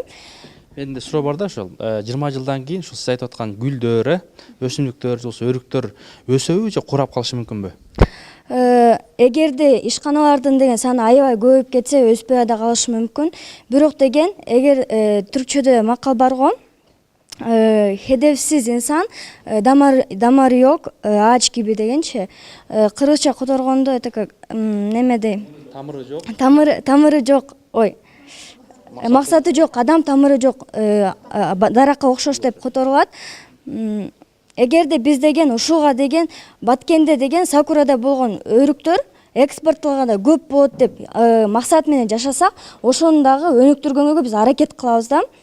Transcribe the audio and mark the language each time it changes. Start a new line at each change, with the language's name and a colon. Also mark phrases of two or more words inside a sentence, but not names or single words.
Kyrgyz: Менде суроо бар да, ошол 20 жылдан кийин ушул сиз айтып аткан гүлдөр, өсүмдүктөр, өрүктөр өсөбү же курап калышы мүмкүнбү? Эгерде ишканалардын деген саны аябай көбөйүп кетсе, өспөй да калышы мүмкүн. Бирок деген эгер түркчөдө макал бар го,
Turkish: hedefsiz insan damarı yok, ağaç gibi
Kyrgyz: дегенчи. Кыргызча которгондо
Russian: это как
Kyrgyz: немедей? Тамыры жок. Тамыры жок. Ой. Максаты жок, адам тамыры жок, даракка окшош деп которулат. Эгерде биз деген ушуга деген Баткенде деген сакурада болгон өрүктөр экспорттолгонда көп болот деп максат менен жашасак, ошону дагы өнүктүргөнгө биз аракет кылабыз да.